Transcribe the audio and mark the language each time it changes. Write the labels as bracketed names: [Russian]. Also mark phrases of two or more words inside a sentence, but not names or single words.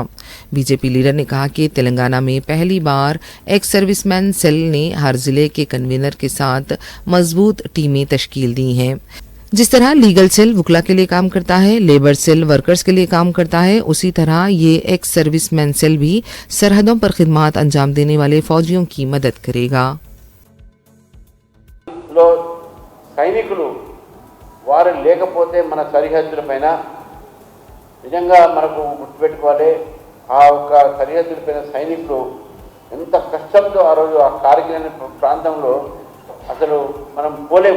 [Urdu] بی جے پی لیڈر نے کہا کہ تلنگانہ میں پہلی بار [English] ex service man cell [Urdu] نے ہر ضلع کے کنوینر کے ساتھ مضبوط ٹیمیں تشکیل دی ہیں۔ جس طرح [English] legal cell [Urdu] وکلا کے لیے کام کرتا ہے، [English] labour cell [Urdu] ورکرز کے لیے کام کرتا ہے، اسی طرح یہ [English] ex service man cell [Urdu] بھی سرحدوں پر خدمات انجام دینے والے فوجیوں کی مدد کرے گا۔ [Telugu] సైనికులు వారు లేకపోతే మన సరిహద్దుల పైన నిజంగా మనకు గుర్తుపెట్టుకోవాలి, ఆ ఒక్క సరిహద్దుల పైన సైనికులు ఎంత కష్టంతో ఆ రోజు ఆ కార్గిల్ అనే ప్రాంతంలో అసలు మనం పోలేము.